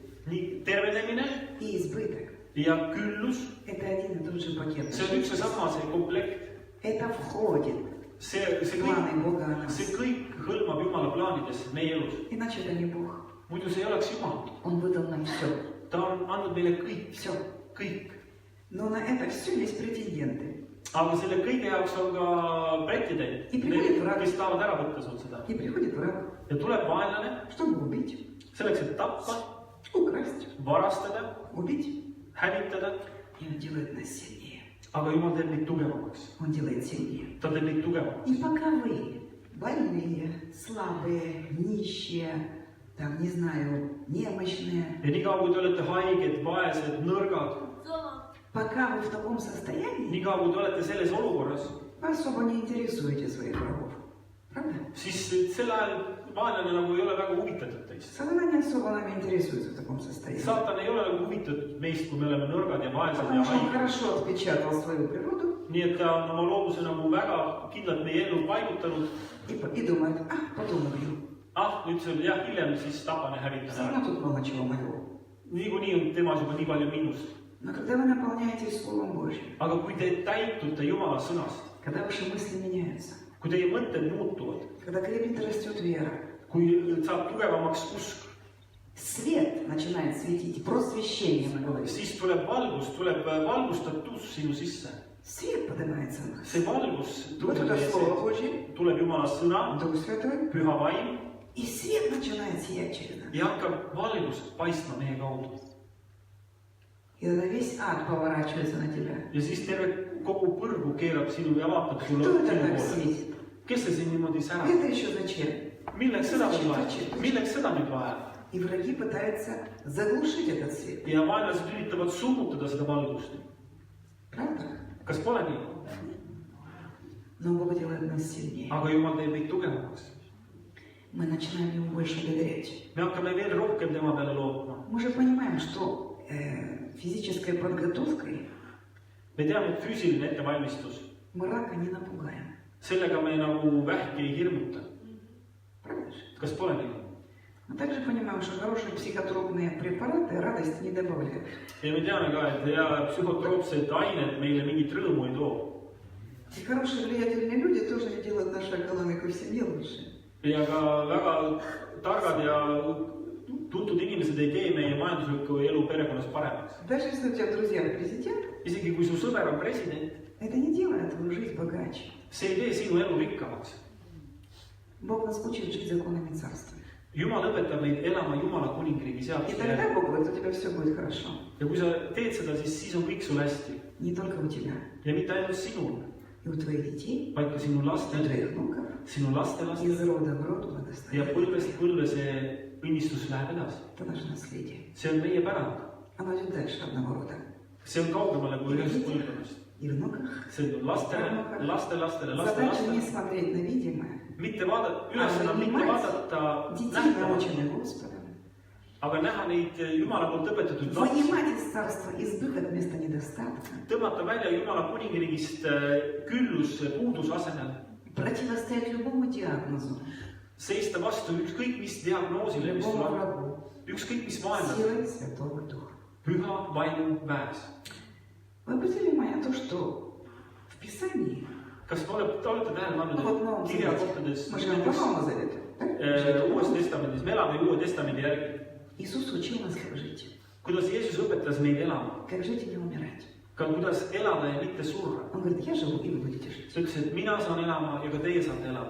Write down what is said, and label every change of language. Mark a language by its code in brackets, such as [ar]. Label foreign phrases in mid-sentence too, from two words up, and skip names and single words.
[et] Nii tervenemine [ru] и избыток. [et] ja küllus, [ru] Это один и тот же пакет. [et] see on üks ja sama, see komplekt. [ru] Это входит [et] See [ru] в планы Бога о нас. [et] kõik hõlmab Jumala plaanidesse meie elus. [ru] Иначе это не Бог. [et] Muidu see ei oleks Jumal. [ru] Он выдал нам все. [et] Ta on andnud meile kõik, [ru] Все. [et] kõik. [ru] Но на это все есть претенденты. [et] Aga selle kõige jaoks on ka pretsedent, kes tahavad ära võtta sul seda. [ru] И приходит враг, [et] Ja tuleb vaenlane [ru] чтобы убить, [et] selleks, et tappa, [ru] украсть, [et] varastada, [ru] убить. [et] hävitada. [ru] И он делает нас сильнее. [et] Aga Jumal teeb meid tugevamaks. [ru] Он делает сильнее. [et] Ta teeb meid tugevamaks. [ru] И пока вы больные, слабые, нищие, там, не знаю, немощные, [et] Ja niikaua, kui te olete haiged, vaesed, nõrgad, [ru] пока вы в таком состоянии, [et] niikaua, kui te olete selles olukorras, [ru] вы особо не интересуете своих врагов. Правда? [et] siis sel ajal vaenlane nagu ei ole väga huvitatud teist. [ru] Сатана не особо нами интересуется в таком состоянии. [et] Saatan ei ole nagu huvitatud meist, kui me oleme nõrgad ja vaesed ja [ru] Потому что он [et] haiged. [ru] хорошо отпечатал свою природу [et] Nii et ta on oma looduse nagu väga kindlalt meie ellu paigutanud. [ru] и думает, потом убью. [et] Nüüd see oli jah, hiljem siis tapan ja hävitan [ru] Все [et] ära. [ru] равно тут много чего моего. [et] Niikuinii on temas juba nii palju miinust. [ru] Но когда вы наполняетесь Словом Божьим, [et] Aga kui te täitute Jumala sõnast, [ru] когда ваши мысли меняются, [et] kui teie mõtted muutuvad, [ru] когда крепнет и растет вера, [et] kui saab tugevamaks usk, [ru] свет начинает светить, просвещение мы говорим. [et] siis tuleb valgus, tuleb valgustatus sinu sisse. [ru] Свет поднимается в нас. [et] See valgus [ru] Вот [et] tuleb [ru] это [et] meie [ru] Слово [et] sees. [ru] Божье, [et] Tuleb Jumala sõna, [ru] Дух Святой, [et] püha vaim [ru] и свет начинает сиять через нас. [et] ja hakkab valgus paistma meie kaudu. [ru] И тогда весь ад поворачивается на тебя. [et] Ja siis terve kogu põrgu keerab sinu ja vaatab sulle [ru] Кто это [et] sinu [ru] так [et] poole. [ru] светит? [et] Kes see siin niimoodi särab? [ru] Это еще зачем? [et] Milleks seda nüüd vaja? Milleks seda nüüd vaja? [ru] И враги пытаются заглушить этот свет. [et] Ja vaenlased üritavad summutada seda valgust. [ru] Правда? [et] Kas pole nii? [ru] Но Бог делает нас сильнее. [et] Aga Jumal teeb meid tugevamaks. [ru] Мы начинаем Ему больше доверять. [et] Me hakkame veel rohkem tema peale lootma. [ru] Мы же понимаем, что физической подготовкой [et] Me teame, et füüsiline ettevalmistus, [ru] мы рака не напугаем. [et] sellega me nagu vähki ei hirmuta. [ru] Правда же? [et] Kas pole nii? [ru] Мы также понимаем, что хорошие психотропные препараты радость не добавляют. [et] Ja me teame ka, et hea psühhotroopsed ained meile mingit rõõmu ei too. [ru] И хорошие влиятельные люди тоже не делают нашу экономику в семье лучше. [et] Ja ka väga targad ja tuntud inimesed ei tee meie majanduslikku elu perekonnas paremaks. [ru] Даже если у тебя друзья президент, [et] Isegi kui su sõber on president, [ru] это не делает твою жизнь богаче. [et] see ei tee sinu elu rikkamaks. [ru] Бог нас учит жить законами царства. [et] Jumal õpetab meid elama Jumala kuningriigi [ru] И [et] seaduste [ru] тогда [et] järgi. [ru] Бог говорит, у тебя все будет хорошо. [et] Ja kui sa teed seda, siis on kõik sul hästi. [ru] Не только у тебя. [et] Ja mitte ainult sinul, [ru] И у твоих детей, [et] vaid ka sinu [ru] и у [et] lastel, [ru] твоих внуков. [et] sinu lastelastel. [ru] Из рода в род [et] Ja [ru] благословение. [et] põlvest põlve see õnnistus läheb edasi. [ru] Это наше наследие. [et] See on meie pärand. [ru] Оно идет дальше одного рода. [et] See on kaugemale kui ühest põlvkonnast. [ru] И внуках. [et] See on lastele, lastelastele, [ru] Задача не [et] lastelastele. [ru] смотреть на видимое. [et] Mitte vaadata, ülesanne on mitte vaadata [ru] Детей, [et] nähtavalt, [ru] наученных Господом. [et] aga näha neid Jumala poolt õpetatud lapsi. [ru] Вынимать из царства избыток вместо недостатка. [et] Tõmmata välja Jumala kuningriigist küllus puuduse asemel. [ru] Противостоять любому диагнозу. [et] Seista vastu ükskõik mis diagnoosile, mis [ru] Любому [et] tuleb. [ru] врагу. [et] Ükskõik mis maailmas. [ru] Силой Святого Духа. [et] Püha vaimu väes. [ru] Вы обратили внимание на то, что в Писании, [et] Kas te olete tähele [ru] ну вот в [et] pannud, [ru] Новом [et] et [ru] Завете, [et] kirjakohtades [ru] мы живем по Новому Завету, так? [et] Uues testamendis, me elame ju Uue testamendi järgi. [ru] Иисус учил нас, как жить, [et] Kuidas Jeesus õpetas meid elama, [ru] как жить и не умирать. [et] ka kuidas elada ja mitte surra. [ru] Он говорит, я живу, и вы будете жить. [et] Ta ütles, et mina saan elama ja ka teie saate elama.